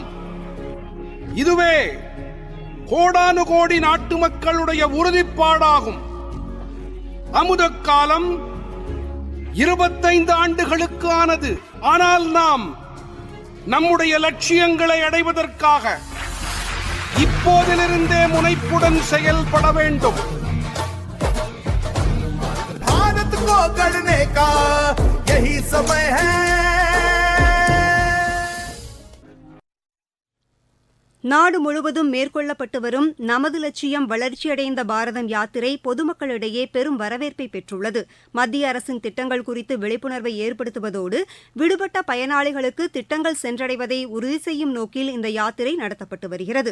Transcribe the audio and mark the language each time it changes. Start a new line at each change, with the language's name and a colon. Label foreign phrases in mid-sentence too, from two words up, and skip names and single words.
Tamil: இதுவே கோடானு கோடி நாட்டு மக்களுடைய உறுதிப்பாடாகும். அமுத காலம் 25 ஆண்டுகளுக்கு ஆனது. ஆனால் நாம் நம்முடைய லட்சியங்களை அடைவதற்காக இப்போதிலிருந்தே முனைப்புடன் செயல்பட வேண்டும்.
Hindi: भारत को गढ़ने का यही समय है.
Tamil: நாடு முழுவதும் மேற்கொள்ளப்பட்டு வரும் நமது லட்சியம் வளர்ச்சியடைந்த பாரதம் யாத்திரை பொதுமக்களிடையே பெரும் வரவேற்பை பெற்றுள்ளது. மத்திய அரசின் திட்டங்கள் குறித்து விழிப்புணர்வை ஏற்படுத்துவதோடு விடுபட்ட பயனாளிகளுக்கு திட்டங்கள் சென்றடைவதை உறுதி செய்யும் நோக்கில் இந்த யாத்திரை நடத்தப்பட்டு வருகிறது.